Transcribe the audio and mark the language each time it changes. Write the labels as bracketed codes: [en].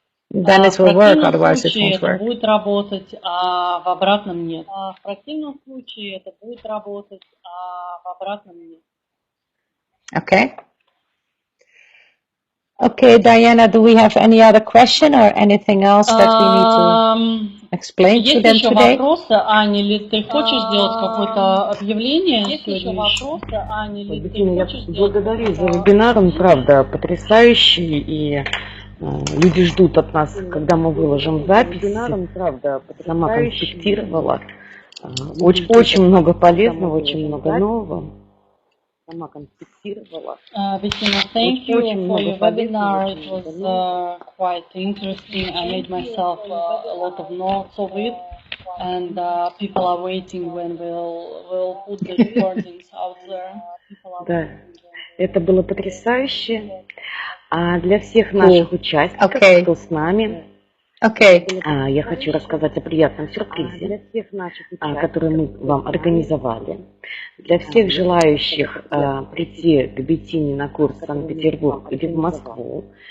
[en] Then it will work, otherwise it won't work. [ru] Это будет работать, а в обратном нет. В противном случае это будет работать, а в обратном нет. [en] Okay. Okay, Diana, do we have any other question or anything else that we need to explain to them today? [ru] Есть еще вопросы, Аня, или ты хочешь сделать какое-то объявление сегодня? Бэттина, я благодарю за вебинар, он правда потрясающий, и люди ждут от нас, когда мы выложим запись. Сама конспектировала. Очень много полезного, очень много нового. Сама конспектировала. [en] Бэттина, thank you for your webinar. It was quite interesting. I made myself a lot of notes of it, and people are waiting when we'll put the recordings out there. [ru] Да, это было потрясающе. А для всех наших участников, кто с нами, [en] Okay. [ru] Я хочу рассказать о приятном сюрпризе, который мы вам организовали. Для всех желающих прийти к Бэттине на курс в Санкт-Петербург или в Москву.